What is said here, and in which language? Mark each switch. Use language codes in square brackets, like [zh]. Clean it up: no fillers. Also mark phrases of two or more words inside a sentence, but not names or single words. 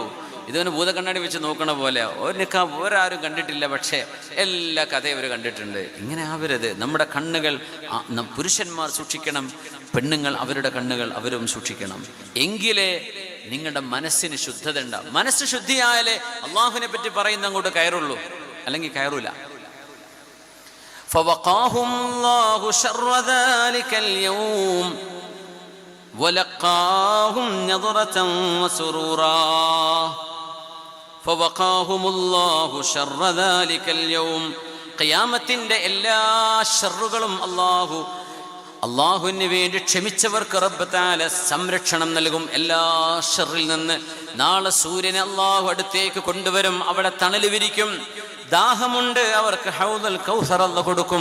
[ml] ഇതൊന്ന് ഭൂതക്കണ്ണാടി വെച്ച് നോക്കണ പോലെ ഒരു നിഖാബ് ഒരാരും കണ്ടിട്ടില്ല, പക്ഷേ എല്ലാ കഥയും അവർ കണ്ടിട്ടുണ്ട്. ഇങ്ങനെ ആവരുത്. നമ്മുടെ കണ്ണുകൾ പുരുഷന്മാർ സൂക്ഷിക്കണം, പെണ്ണുങ്ങൾ അവരുടെ കണ്ണുകൾ അവരും സൂക്ഷിക്കണം. എങ്കിലേ നിങ്ങളുടെ മനസ്സിന് ശുദ്ധത ഉണ്ടാവും. മനസ്സ് ശുദ്ധിയായാലേ അള്ളാഹുവിനെ പറ്റി പറയുന്ന അങ്ങോട്ട് കയറുള്ളൂ, അല്ലെങ്കിൽ കയറൂല. [ar] فوقاهم الله شر ذلك اليوم ولقاهم نظرة وسرورا فوقاهم الله شر ذلك اليوم. [ml] ഖിയാമത്തിന്റെ എല്ലാ ഷർറുകളും അള്ളാഹുവിന് വേണ്ടി ക്ഷമിച്ചവർക്ക് [ar] ربّ تعالى [ml] സംരക്ഷണം നൽകും എല്ലാ ഷർറിൽ നിന്ന്. നാളെ സൂര്യനെ അള്ളാഹു അടുത്തേക്ക് കൊണ്ടുവരും. അവിടെ തണൽ വിരിക്കും. ദാഹമുണ്ട്, അവർക്ക് ഹൗദുൽ കൗസർ അല്ലാഹു കൊടുക്കും.